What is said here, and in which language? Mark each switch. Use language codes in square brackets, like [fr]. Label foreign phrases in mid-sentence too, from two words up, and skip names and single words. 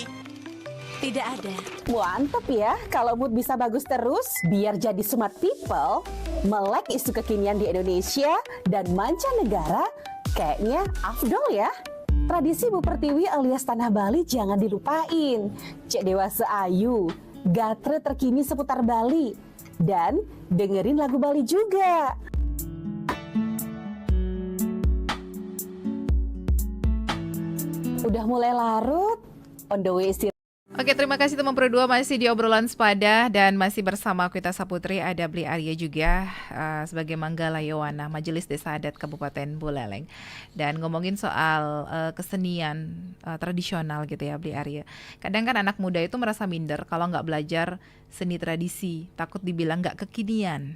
[id] Tidak ada. Mantep ya, kalau mood bisa bagus terus, biar jadi [en] smart people, [id] melek isu kekinian di Indonesia dan mancanegara, kayaknya afdol ya. Tradisi Bu Pertiwi alias Tanah Bali jangan dilupain. Cek dewasa ayu, gatre terkini seputar Bali, dan dengerin lagu Bali juga. Udah mulai larut, [en] on the way istirahat. [id] Oke, terima kasih teman Pro 2 masih di obrolan sepada dan masih bersama Kuita Saputri, ada Bli Arya juga sebagai Manggala Yowana Majelis Desa Adat Kabupaten Buleleng. Dan ngomongin soal kesenian tradisional gitu ya Bli Arya. Kadang kan anak muda itu merasa minder kalau nggak belajar seni tradisi, takut dibilang nggak kekinian.